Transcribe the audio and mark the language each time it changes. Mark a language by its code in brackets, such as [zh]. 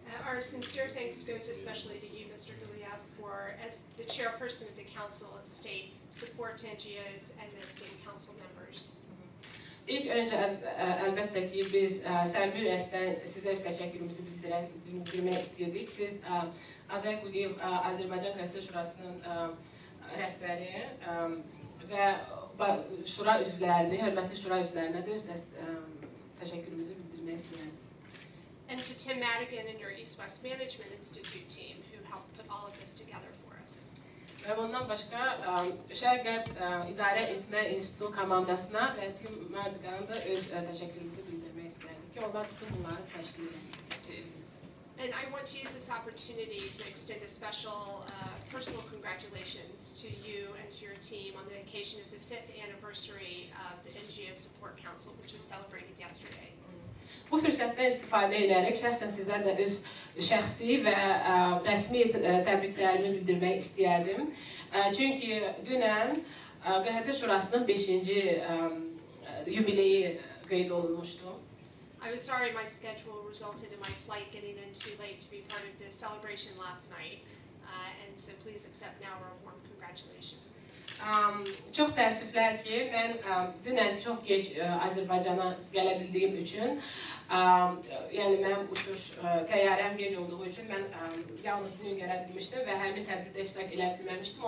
[en] Our sincere thanks goes especially to you, Mr. Guliev, for, as the chairperson of the Council of State, support to NGOs and the state council members. [az] İlk öncə əlbəttə ki, biz səmimi ürəkdən sizə təşəkkürümüzü bildirmək istəyirdik. Siz Azər Quliyev, Azərbaycan QHT Şurasının rəhbəri və şura üzvlərini, hörmətli şura üzvlərinə də öz təşəkkürümüzü bildirmək istəyirdik. [en] And to Tim Madigan and your East West Management Institute team who helped put all of this together for us. [az] Və bundan başqa Şərq-Qərb İdarə Etmə İnstitutu komandasına və Tim Madigan'a da öz təşəkkürümüzü bildirmək istərdik ki, onlar bütün bunları təşkil edir. [en] And I want to use this opportunity to extend a special personal congratulations to you and to your team on the occasion of the 5th anniversary of the NGO Support Council, which was celebrated yesterday. [az] Bu fürsətdən istifadə edərək şəxsən sizlərlə öz şəxsi və rəsmi təbriklərimi bildirmək istəyərdim. Çünki dünən QHT Şurasının 5-ci yubileyi qeyd olunmuşdu. [en] I was sorry my schedule resulted in my flight getting in too late to be part of the celebration last night, and so please accept now our warm congratulations. [az] Çox təəssüflər ki, mən dünən çox gec Azərbaycana gələ bildiyim üçün, yəni mənim uçuş təyyarəm gec olduğu üçün mən yalnız bugün gələ bilmişdim və həmin tədbirdə iştirak edə bilməmişdim.